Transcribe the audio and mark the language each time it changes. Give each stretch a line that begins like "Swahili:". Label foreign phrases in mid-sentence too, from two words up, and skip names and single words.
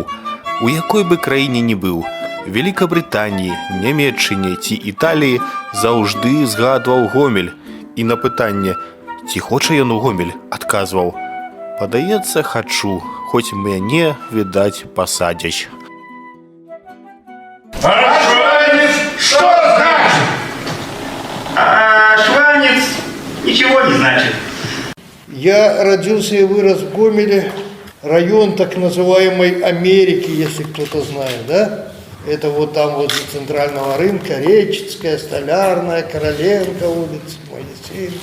Belarusian: У якой бы краіне ні быў, Великабрытаніі, Нямецчыне ці Італіі заўжды згадваў Гомель. І на пытанне, ці хоча ён у Гомель, адказваў: «Падаецца, хачу, хоць мяне, відаць, пасадзяць».
Russian: А шванец что значит? А шванец ничего не значит. Я родился и вырос в Гомеле, район так называемой Америки, если кто-то знает, да? Это вот там возле центрального рынка, Речицкая, Столярная, Короленко улица, Моисеев.